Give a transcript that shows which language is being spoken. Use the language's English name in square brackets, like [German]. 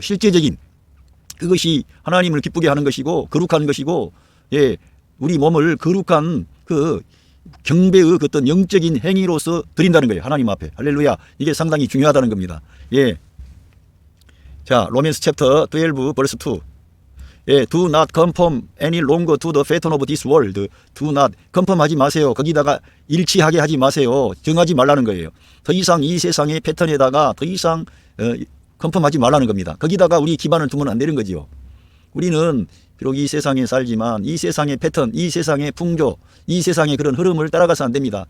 [Korean] 실제적인 그것이 하나님을 기쁘게 하는 것이고 거룩한 것이고 우리 몸을 거룩한 그 경배의 어떤 영적인 행위로서 드린다는 거예요. 하나님 앞에. 할렐루야. 이게 상당히 중요하다는 겁니다. [English] 자, 로맨스 챕터 12 벌스 2. Do not conform any longer to the pattern of this world. Do not conform [Korean] 하지 마세요. 거기다가 일치하게 하지 마세요. 정하지 말라는 거예요. 더 이상 이 세상의 패턴에다가 더 이상 컨펌하지 말라는 겁니다. 거기다가 우리 기반을 두면 안 되는 거지요. 우리는 비록 이 세상에 살지만 이 세상의 패턴, 이 세상의 풍조, 이 세상의 그런 흐름을 따라가서 안 됩니다.